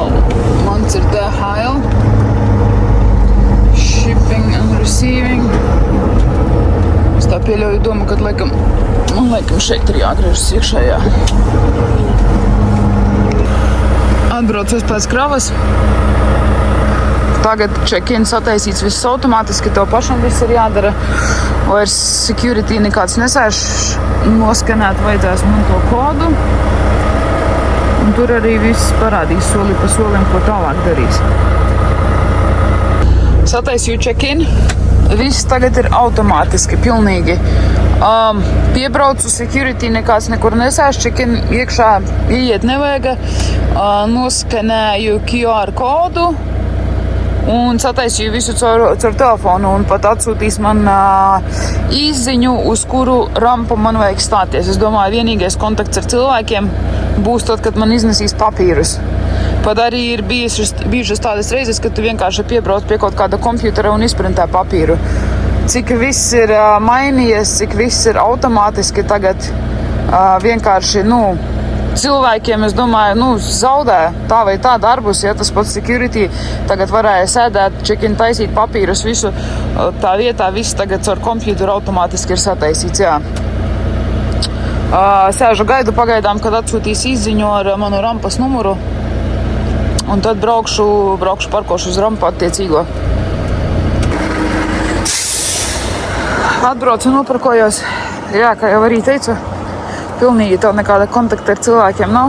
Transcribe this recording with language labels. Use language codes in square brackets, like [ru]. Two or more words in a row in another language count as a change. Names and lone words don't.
[lv] Mans ir DHL. [en] Shipping and receiving. [lv] Es tā pieļauju domu, ka man laikam šeit ir jāgriežas iekšējā. Atbraucu es pēc kravas. Tagad check-ins attaisīts viss automātiski, tev pašam viss ir jādara. Vairs security nekāds nesēš, noskanēt vajadzēs man to kodu. Un tur arī viss parādīs soli pa solim, ko tālāk darīs. Sataisīju check-in, viss tagad ir automātiski, pilnīgi. Piebraucu security nekāds nekur nesēš, check-in iekšā ieiet nevajag. Noskanēju QR kodu. un sataisīju visu caur telefonu un pat atsūtīs man īsziņu, uz kuru rampu man vajag stāties. Es domāju, vienīgais kontakts ar cilvēkiem būs tad, kad man iznesīs papīrus. Pat arī ir bijušas tādas reizes, kad tu vienkārši piebrauc pie kaut kāda kompjutera un izprintē papīru. Cik viss ir mainījies, cik viss ir automātiski tagad vienkārši, cilvēkiem, es domāju, zaudē tā vai tā darbus, ja tas pats security tagad varēja sēdēt, check-in taisīt papīrus, visu tā vietā, viss tagad caur kompjuteru automātiski ir sataisīts, jā. Sēžu gaidu pagaidām, kad atsūtīs izziņu ar manu rampas numuru, un tad braukšu parkošu uz rampu attiecīgo. Atbraucu, nopirkojos, jā, kā jau arī teicu, pilnīgi tev nekāda kontakta ar cilvēkiem nav.